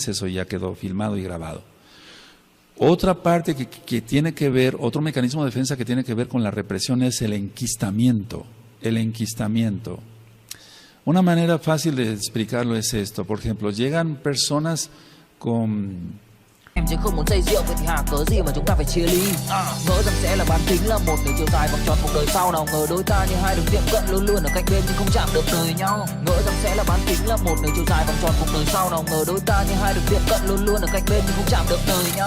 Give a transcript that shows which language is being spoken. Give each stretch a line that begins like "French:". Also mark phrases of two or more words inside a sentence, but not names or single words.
Spanish: Eso ya quedó filmado y grabado. Otra parte que tiene que ver, otro mecanismo de defensa que tiene que ver con la represión es el enquistamiento. El enquistamiento. Una manera fácil de explicarlo es esto. Por ejemplo, llegan personas con...
Vietnamese: Em chứ không muốn say rượu vậy thì hả cớ gì mà chúng ta phải chia ly. Ngỡ rằng sẽ là bán kính, là một đường chiều dài vòng tròn cuộc đời sau. Nào ngờ đôi ta như hai đường tiệm cận luôn luôn ở cạnh bên nhưng không chạm được đời nhau. Ngỡ rằng sẽ là bán kính, là một đường chiều dài vòng tròn cuộc đời sau. Nào ngờ đôi ta như hai đường tiệm cận luôn luôn ở cạnh bên nhưng không chạm được đời nhau.